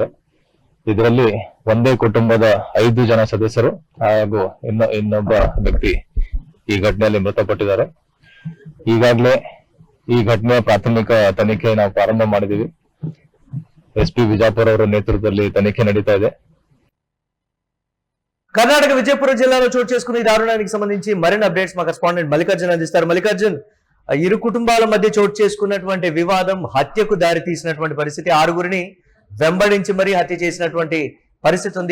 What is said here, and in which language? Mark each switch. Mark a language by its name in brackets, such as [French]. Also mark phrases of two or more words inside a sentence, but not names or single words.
[Kannada] ಇದರಲ್ಲಿ ಒಂದೇ ಕುಟುಂಬದ 5 ಜನ ಸದಸ್ಯರು ಹಾಗೂ ಇನ್ನೊಬ್ಬ ವ್ಯಕ್ತಿ ಈ ಘಟನೆಯಲ್ಲಿ ಮೃತಪಟ್ಟಿದ್ದಾರೆ. ಈಗಾಗಲೇ ಈ ಘಟನೆಯ ಪ್ರಾಥಮಿಕ ತನಿಖೆ ನಾವು ಪ್ರಾರಂಭ ಮಾಡಿದೀವಿ. ಎಸ್ಪಿ ವಿಜಾಪುರ ಅವರ ನೇತೃತ್ವದಲ್ಲಿ ತನಿಖೆ ನಡೀತಾ ಇದೆ. [Telugu] కర్ణాటక విజయపురం జిల్లాలో చోటు చేసుకున్న ఈ దారుణానికి సంబంధించి మరిన్ని అప్డేట్స్ మా కరెస్పాండెంట్ మల్లికార్జున్ అందిస్తారు. మల్లికార్జున్, ఇరు కుటుంబాల మధ్య చోటు చేసుకున్నటువంటి వివాదం హత్యకు దారి తీసినటువంటి పరిస్థితి. 6గురిని వెంబడించి మరీ హత్య చేసినటువంటి పరిస్థితి ఉంది.